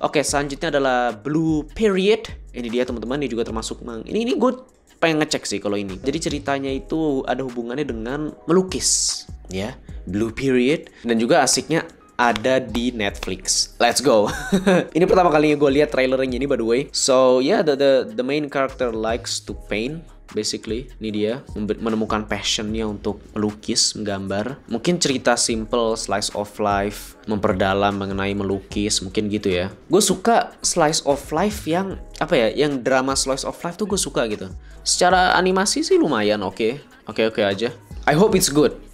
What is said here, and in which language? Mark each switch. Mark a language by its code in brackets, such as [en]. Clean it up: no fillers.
[id] Oke, selanjutnya adalah Blue Period. Ini dia teman-teman, ini juga termasuk ini gue pengen ngecek sih kalau ini. Jadi ceritanya itu ada hubungannya dengan melukis ya, Blue Period, dan juga asiknya ada di Netflix. [en] Let's go. [id] Ini pertama kalinya gue lihat trailernya ini [en] by the way. So yeah, the main character likes to paint. [id] Basically, ini dia menemukan passionnya untuk melukis, menggambar. Mungkin cerita simple, slice of life, memperdalam mengenai melukis, mungkin gitu ya. Gue suka slice of life yang yang drama slice of life tuh gue suka gitu. Secara animasi sih lumayan oke aja. [en] I hope it's good.